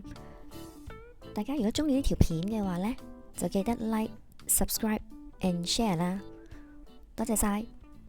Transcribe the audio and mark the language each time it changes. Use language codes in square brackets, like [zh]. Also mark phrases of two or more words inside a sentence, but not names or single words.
[yue] 大家如果中意呢條片嘅話呢，就記得 [en] like、subscribe and share [yue] 啦。多謝晒。